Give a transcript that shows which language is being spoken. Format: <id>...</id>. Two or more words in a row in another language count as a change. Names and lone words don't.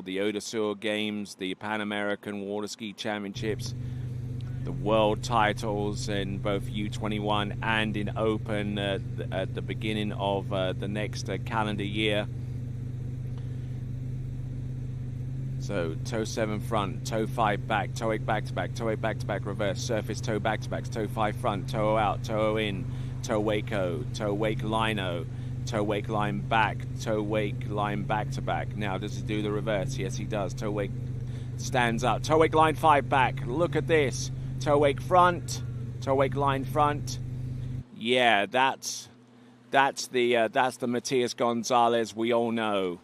<en>The Odasur Games, the Pan American Water Ski Championships, the world titles in both U21 and in Open at the beginning of the next calendar year. So toe 7 front, toe 5 back, toe 8 back to back, toe 8 back to back reverse, surface toe back to back, toe 5 front, toe out, toe in, toe wake O, toe wake line O, toe wake line back, toe wake line back to back. Now does he do the reverse? Yes, he does. Toe wake stands up, toe wake line 5 back. Look at this. Toe wake front, toe wake line front. Yeah, that's the Matias Gonzalez we all know.</en>